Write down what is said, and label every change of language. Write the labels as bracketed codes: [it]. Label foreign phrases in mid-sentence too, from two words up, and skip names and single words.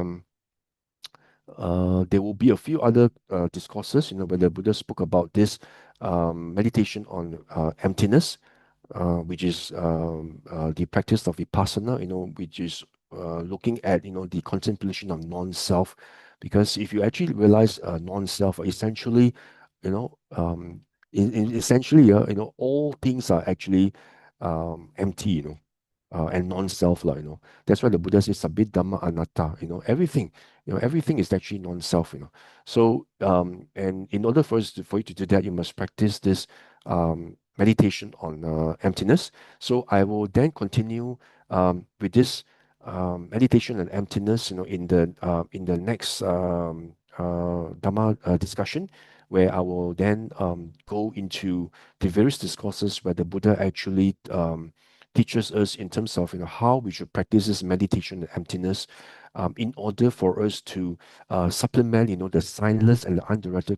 [en] there will be a few other discourses, where the Buddha spoke about this meditation on emptiness, which is the practice of vipassana, which is looking at the contemplation of non-self. Because if you actually realize non-self, essentially, essentially, all things are actually empty, and non-self, That's why the Buddha says [pi] sabit dhamma anatta, [en] everything is actually non-self, So and in order for you to do that, you must practice this meditation on emptiness. So I will then continue with this meditation on emptiness, in the next Dhamma discussion, where I will then go into the various discourses where the Buddha actually teaches us in terms of how we should practice this meditation on emptiness, in order for us to supplement the silence and the undirected